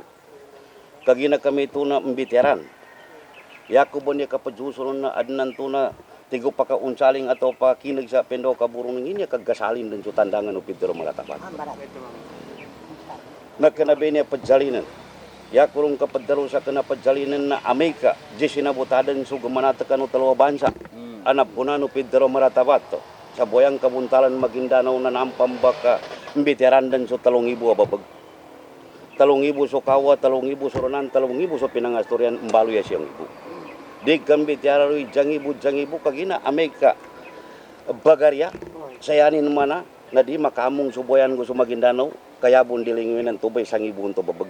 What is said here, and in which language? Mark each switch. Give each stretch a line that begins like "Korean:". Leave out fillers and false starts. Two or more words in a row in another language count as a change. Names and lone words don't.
Maguindanaon: Kagina kami ito na mbitiran. Yako ba niya kapajusulon na adnan to na tigo pa kaunsaling ato pa kinag sa pendo kaburong niya kagasalin din sa tandangan o Pedro Maratabat. Nagkanabi niya pajalinan. Yako rong kapadaro sa kanapajalinan na Amerika, jesi na butadan so gumanata ka no talawa bansa. Anap po na no Pedro Maratabat. Sa boyang kabuntalan Maguindanao na nampambaka mbitiran din sa 3,000 ababag. 3,000 so kawa, 3,000 so ronan, 3,000 so pinangastorian, mbalo ya siyang ibu. Di kambit yararoy, jangibu, kagina, Amerika, bagarya, sayanin mana, na di makamong suboyan ko sa Maguindanao, kaya bundilingin ng tubay, sangibu to babag.